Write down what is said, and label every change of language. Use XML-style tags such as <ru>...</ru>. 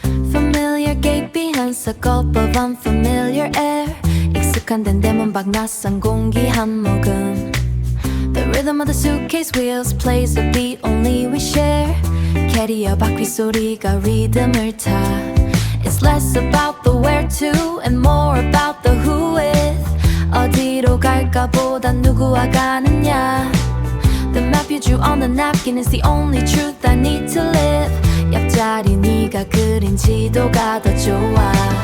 <en>Familiar gate behind a gulp of unfamiliar air.</en> <ko>익숙한 데인데 문밖 낯선 공기 한 모금.</ko> <en>The rhythm of the suitcase wheels plays a beat only we share.</en> <ko>캐리어 바퀴 소리가 리듬을 타.</ko> <en>It's less about the where to and more about the who with.</en> <ko>어디로 갈까 보단 누구와 가느냐.</ko> <en>The map you drew on the napkin is the only truth I need to live.</en> <ko>옆자리 네가 그린 지도가 더 좋아.</ko>